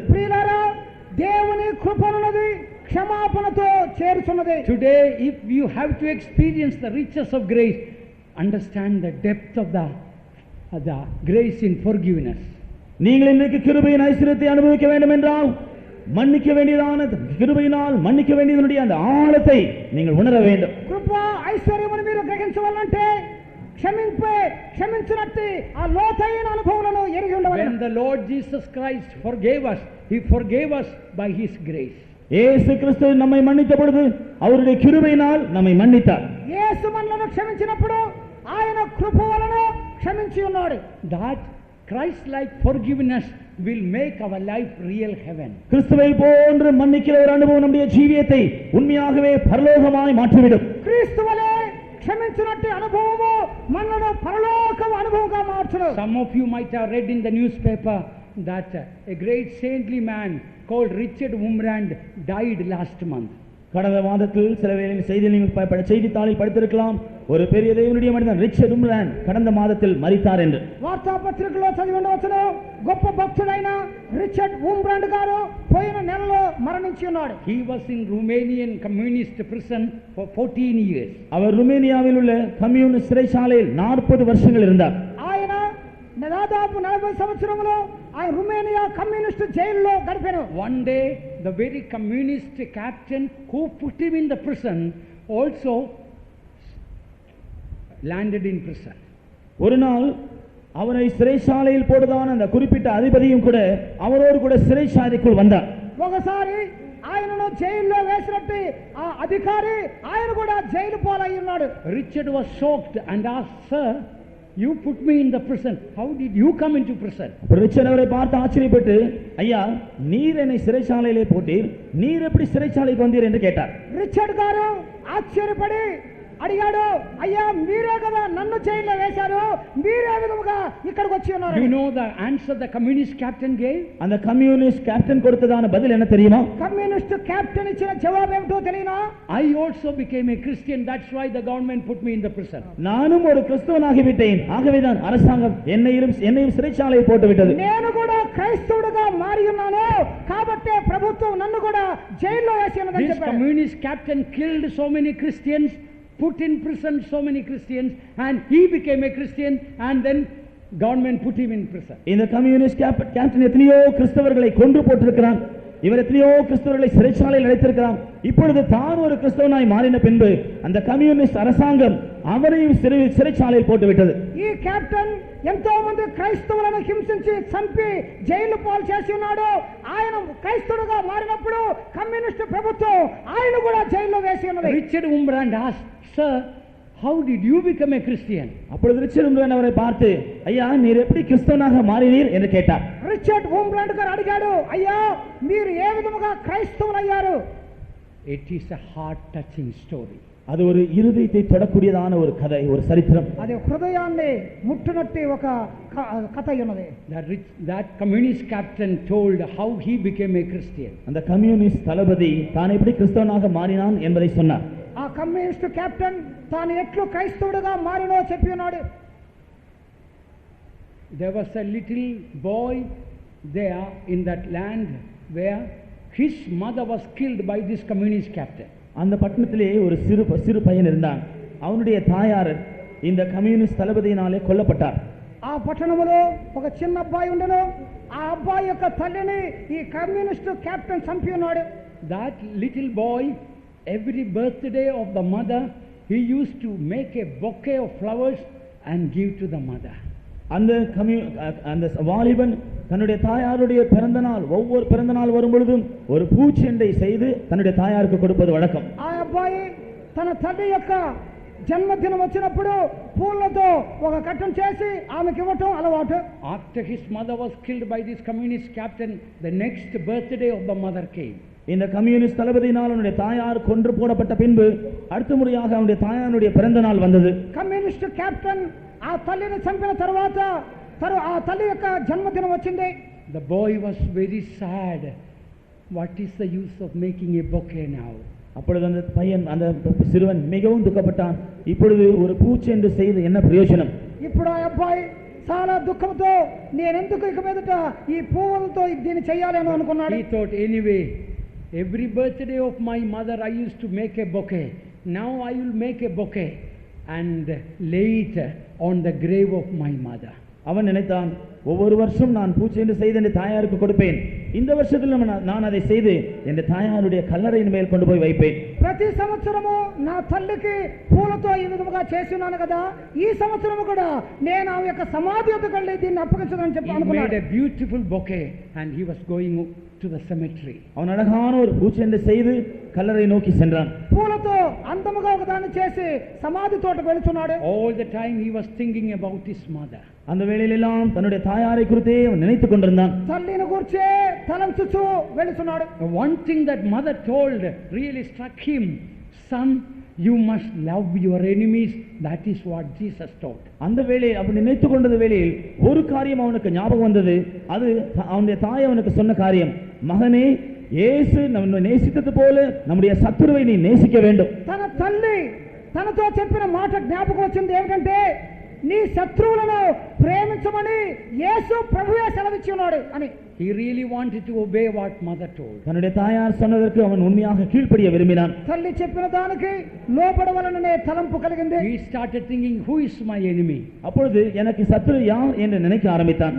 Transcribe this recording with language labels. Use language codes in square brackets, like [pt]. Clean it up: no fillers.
[te] ప్రియులారా, దేవుని కృపనున్నది క్షమాపణతో చేరుచున్నది. [en] Today, if you have to experience the riches of grace, understand the depth of the grace in forgiveness. [ta] நீங்கள் இன்றைக்கு கிருபையின் ஐஸ்வரியத்தை அனுபவிக்க வேண்டும் என்றால் மன்னிக்க வேண்டியதான கிருபையினால் மன்னிக்க வேண்டியதனுடைய அந்த ஆழத்தை நீங்கள் உணர வேண்டும். [te] కృప ఐశ్వర్యమును మీరు గ్రహించవాలంటే క్షమించినట్టు ఆ లోతైన అనుభవాలను ఎరిగి ఉండవాలి. [en] When the Lord Jesus Christ forgave us, he forgave us by his grace. [ta] இயேசு கிறிஸ்து நம்மை மன்னித்த பொழுது அவருடைய கிருபையினால் நம்மை மன்னித்தார். [te] యేసు మనలను క్షమించినప్పుడు ఆయన కృప వలన క్షమించి ఉన్నాడు. [en] That Christ-like forgiveness will make our life real heaven. [ta] கிறிஸ்துவை போன்று மன்னிக்கிற ஒரு அனுபவம் நம்முடைய ஜீவியத்தை உண்மையாகவே பரலோகமாய் மாற்றிவிடும். [te] క్రీస్తువలే క్షమించినట్టు అనుభవము మనను పరలోకం అనుభవంగా మార్చును. [en] Some of you might have read in the newspaper that a great saintly man called Richard Wurmbrand died last month. [ta] கடந்த மாதத்தில் சில வேளையில் செய்தித்தாளில் படித்திருக்கலாம், ஒரு பெரிய தேவனுடைய மனிதன் ரிச்சர்ட் உம்ராண்ட் கடந்த மாதத்தில் மரித்தார் என்று. [te] వార్తాపత్రికలో చదివి ఉండవచ్చును, గొప్ప భక్తుడైన రిచర్డ్ వుంబ్రాండ్ గారు పోయిన నెలలో మరణించి ఉన్నాడు. [en] He was in Romanian communist prison for 14 years. [ta] அவர் ருமேனியாவில் உள்ள கம்யூனிஸ்ட் சிறைச்சாலையில் 40 வருஷங்கள் இருந்தார். [te] ఆయన దాదాపు 40 సంవత్సరములు ఆయన రుమేనియా కమ్యూనిస్ట్ జైల్లో గడిపారు. [en] One day the very communist captain who put him in the prison also landed in prison. [ta] ஒரு நாள் அவரை சிறைச்சாலையில் போடுதான் அந்த குறிப்பிட்ட அதிபதியும் கூட அவரோடு கூட சிறைச்சாலைக்குள் வந்தார். [te] ఒకసారి ఆయనను జైల్లో వేసినట్టు ఆ అధికారి ఆయన కూడా జైలు పాలై ఉన్నాడు. [en] Richard was shocked and asked, "Sir, you put me in the prison. How did you come into prison?" [ta] Richard அவரை பார்த்து ஆச்சரியப்பட்டு, ஐயா, நீர் என்னை சிறைச்சாலையிலே போட்டீர், நீர் எப்படி சிறைச்சாலைக்கு வந்தீர் என்று கேட்டார். [te] రిచర్డ్ గారు ఆశ్చర్యపడి అడిగాడు, అయ్యా మీరే కదా నన్ను జైల్లో వేశారు, మీరే విధముగా ఇక్కడికి వచ్చి ఉన్నారు. [en] You know the answer the communist captain gave? [ta] அந்த கம்யூனிஸ்ட் கேப்டன் கொடுத்ததான பதில் என்ன தெரியுமா? [te] కమ్యూనిస్ట్ కెప్టెన్ ఇచ్చిన జవాబు ఏమిటో తెలియనా? [en] I also became a Christian, that's why the government put me in the prison. [ta] நானும் ஒரு கிறிஸ்தவனாகிவிட்டேன், ஆகவேதான் அரசாங்கம் என்னையும் சிறைச்சாலையில் போட்டு விட்டது. [te] నేను కూడా క్రైస్తవుడిగా మారి ఉన్నాను, కాబట్టి ప్రభుత్వం నన్ను కూడా జైల్లో వేసినదని [en] This [te] చెప్పారు. [en] communist captain killed so many Christians, put in prison so many Christians, and he became a Christian, and then government put him in prison. [ta] இந்த கம்யூனிஸ்ட் கேப்டன் எத்தனையோ கிறிஸ்தவர்களை கொன்று போட்டிருக்கிறான், இவர் எத்தனையோ கிறிஸ்தவர்களை சிறைச்சாலையில் அடைத்திருக்கிறான். இப்பொழுது தான் ஒரு கிறிஸ்தவனாய் மாறின பின்பு அந்த கம்யூனிஸ்ட் அரசாங்கம் அவரையும் சிறைச்சாலையில் போட்டுவிட்டது. [te] ఈ కెప్టెన్ ఎంతో మంది క్రైస్తవులను హింసించి చంపి జైలు పాలు చేసి ఉన్నాడు. ఆయన క్రైస్తవుడుగా మారినప్పుడు కమ్యూనిస్ట్ ప్రభుత్వం ఆయన కూడా జైల్లో వేసి ఉన్నది. [en] Richard Wurmbrand asked, "Sir, how did you become a Christian?" [ta] அப்பொழுது ரிச்சர்ட் உம்ராண்ட் அவரை பார்த்து, ஐயா, நீர் எப்படி கிறிஸ்தவனாக மாறினீர் என்று கேட்டார். [te] రిచర్డ్ వుంబ్రాండ్ గారు అడిగాడు, అయ్యా మీరు ఏ విధముగా క్రైస్తవులయ్యారు? [en] It is a heart touching story. [ta] அது ஒரு இருதயத்தை தொடக்கூடியதான ஒரு கதை, ஒரு சரித்திரம். [te] అది హృదయాన్ని ముట్టునట్టి ఒక కథ ఉన్నది. [en] That communist captain told how he became a Christian. [ta] அந்த கம்யூனிஸ்ட் தளபதி தான் எப்படி கிறிஸ்தவனாக மாறினான் என்பதை சொன்னார். [te] ఆ కమ్యూనిస్ట్ కెప్టెన్ తాను ఎట్లు క్రైస్తవుడిగా మారినో చెప్పి ఉన్నాడు. [en] There was a little boy there in that land where his mother was killed by this communist captain. [ta] அந்த பட்டணத்திலே ஒரு சிறு பையன் இருந்தான். அவனுடைய தாயார் இந்த கம்யூனிஸ்ட் தளபதியினாலே கொல்லப்பட்டார். [te] ఆ పట్టణంలో ఒక చిన్న అబ్బాయి ఉండను. ఆ అబ్బాయి యొక్క తల్లిని ఈ కమ్యూనిస్ట్ కెప్టెన్ చంపి ఉన్నాడు. [en] That little boy, every birthday of the mother, he used to make a bouquet of flowers and give to the mother. [ta] அந்த வாலிபன் தன்னுடைய தாயாருடைய பிறந்த நாள், ஒவ்வொரு பிறந்த நாள் வரும் பொழுதும் ஒரு பூச்செண்டை செய்து தன்னுடைய தாயாருக்கு கொடுப்பது வழக்கம். [te] ఆ అబ్బాయి తన తల్లి యొక్క జన్మదినం వచ్చినప్పుడు పూలతో ఒక కట్టం చేసి ఆమెకి ఇవ్వటం అలవాటు. [en] After his mother was killed by this communist captain, the next birthday of the mother came. [ta] இந்த கம்யூனிஸ்ட் தளபதியினால் அவனுடைய தாயார் கொன்று போடப்பட்ட பின்பு அடுத்த முறையாக அவனுடைய தாயாருடைய பிறந்த நாள் வந்தது. [te] కమ్యూనిస్ట్ కెప్టెన్ ఆ తల్లిని చంపిన తర్వాత ఆ తల్లి యొక్క జన్మదినం వచ్చింది. [en] The boy was very sad. What is the use of making a bouquet now? [ta] அப்பொழுது அந்த சிறுவன் மிகவும் துக்கப்பட்டான். இப்பொழுது ஒரு பூச்செண்டு செய்து என்ன பிரயோஜனம்? [te] ఇప్పుడు ఆ అబ్బాయి చాలా దుఃఖంతో నేను ఎందుకు ఇక మీదట ఈ పువ్వులతో దీన్ని చేయాలని అనుకున్నాడు. [en] He thought, anyway, every birthday of my mother I used to make a bouquet. Now I will make a bouquet and lay it on the grave of my mother. [ta] அவன் நினைத்தான், ஒவ்வொரு வருஷம் நான் பூச்செண்டு செய்து என் தாயாருக்கு கொடுப்பேன், இந்த வருஷத்தில் நான் அதை செய்து என் தாயாருடைய கல்லறையின் மேல் கொண்டு போய் வைப்பேன். [te] ప్రతి సంవత్సరము నా తల్లికి పూలతో ఈ విధముగా చేస్తున్నాను కదా, ఈ సంవత్సరము కూడా నేను ఆమె యొక్క సమాధి వద్దకు వెళ్ళి దీన్ని అప్పగించదని చెప్పి అనుకున్నాడు. [en] He made a beautiful bouquet and he was going to the cemetery. [ta] அவன் அழகான ஒரு பூச்செண்டை செய்து கல்லறை நோக்கி சென்றான். [te] పూలతో అందముగా ఒకదాన్ని చేసి సమాధి తోటకు వెళ్తున్నాడు. [en] All the time he was thinking about his mother. [ta] அந்த வேளையிலெல்லாம் தன்னுடைய தாயாரை குறித்தே அவன் நினைத்துக் கொண்டிருந்தான். [te] తల్లిని గురించే తలంచుచూ వెళ్తున్నాడు. [en] One thing that mother told really struck him, son, you must love your enemies. That is what Jesus taught. [ta] அந்த வேளையில் அவன் நினைத்துக் கொண்டது வேளையில் ஒரு காரியம் அவனுக்கு ஞாபகம் வந்தது. அது அவனுடைய தாய் அவனுக்கு சொன்ன காரியம், மகனே, இயேசு நம்மை நேசித்தது போல நம்முடைய சத்துருவை நீ நேசிக்க வேண்டும். [te] తన తల్లి తనతో చెప్పిన మాట జ్ఞాపకం వచ్చింది ఏమిటంటే, నీ శత్రువులను ప్రేమించమని యేసు ప్రభువే సెలవిచ్చి ఉన్నాడు అని. [en] He really wanted to obey what mother told. [ta] தன்னுடைய தாயார் சொன்னதற்கு அவன் உண்மையாக கீழ்ப்படிய விரும்பினான். [te] తల్లి చెప్పిన దానికి లోబడవలననే తలంపు కలిగింది. [en] He started thinking, who is my enemy? [ta] அப்பொழுது எனக்கு சத்துரு யார் என்று நினைக்க ஆரம்பித்தான்.